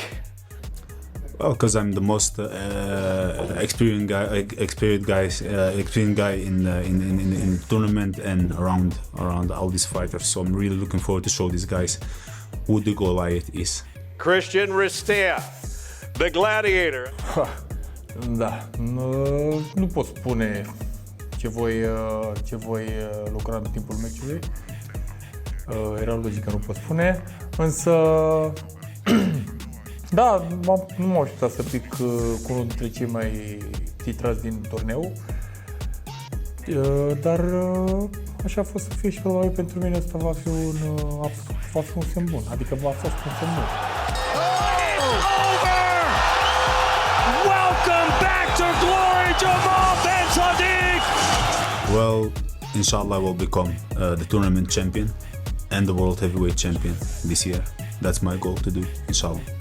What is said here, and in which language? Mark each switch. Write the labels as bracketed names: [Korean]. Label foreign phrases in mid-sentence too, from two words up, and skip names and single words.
[English] Well, because I'm the most experienced guy in the tournament and around all these fighters. So I'm really looking forward to show these guys who the Goliath is. Christian Ristea, the Gladiator. [Romanian] Da, nu pot spune ce voi lucra în timpul meciului. Era logică, nu pot spune, însă da, nu m-au ajutat să pic cu unul dintre cei mai titrați din turneu, dar așa a fost să fie și probabil pentru mine asta va fi un semn bun, adică va fost un semn bun. [English] Welcome back to glory, Jamal Ben Sadiq. Well, inshallah, I will become the tournament champion and the world heavyweight champion this year. That's my goal to do, inshallah.